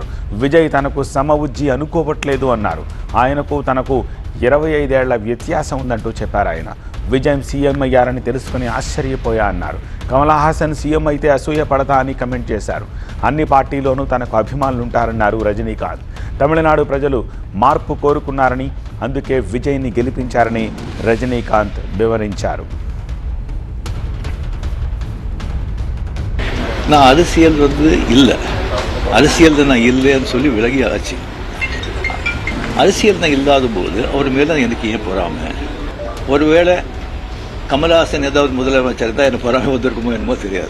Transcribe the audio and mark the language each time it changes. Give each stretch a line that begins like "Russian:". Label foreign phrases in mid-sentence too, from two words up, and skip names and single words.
Telugu: విజయ్ తనకు సమవుజ్జి అనుకోవట్లేదు అన్నారు. ఆయనకు తనకు 25 ఏళ్ల వ్యత్యాసం ఉందంటూ చెప్పారు ఆయన. విజయ్ సీఎం అయ్యారని తెలుసుకుని ఆశ్చర్యపోయా అన్నారు. కమల్ హాసన్ సీఎం అయితే అసూయపడతా అని కమెంట్ చేశారు. అన్ని పార్టీలోనూ తనకు అభిమానులుంటారన్నారు రజనీకాంత్. తమిళనాడు ప్రజలు మార్పు కోరుకున్నారని, అందుకే విజయ్ని గెలిపించారని
Tamil: ரஜினிகாந்த் விவரித்தார். நான் அரசியல் இல்லை, அரசியல் நான் இல்லைன்னு சொல்லி விலகி ஆச்சு. அரசியல் நான் இல்லாத போது அவர் மேலே எனக்கு ஏன் பொறாமை? ஒருவேளை கமல்ஹாசன் ஏதாவது முதலமைச்சர் தான் எனக்கு பொறாமை வந்திருக்குமோ என்னமோ தெரியாது.